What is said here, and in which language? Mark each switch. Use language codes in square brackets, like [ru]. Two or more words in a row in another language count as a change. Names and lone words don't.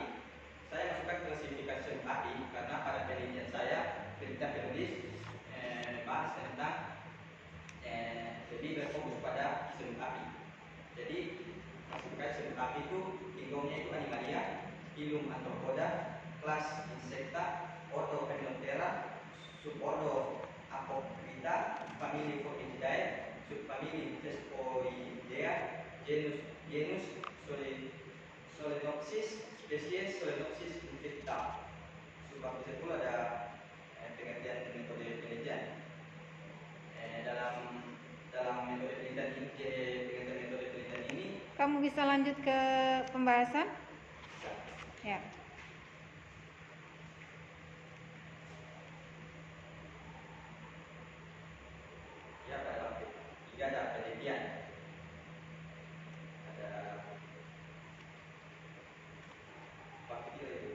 [id] Saya masukkan klasifikasi semut api karena pada penelitian saya, penelitian penulis bahas tentang lebih berfokus pada semut api. Jadi klasifikasi semut api itu kingdomnya itu Animalia, phylum Arthropoda, kelas Insecta, ordo Hymenoptera, subordo Apocrita, famili Formicidae, subfamili Thesproidea, genus Solenopsis, spesies Solenopsis infecta. Subbab ke-10 ada pengertian metode penelitian. Dalam metode penelitian ini, pengertian metode penelitian ini, Kamu bisa lanjut ke pembahasan? Ya. ya pada tiga ada penelitian, ada waktu tiga itu.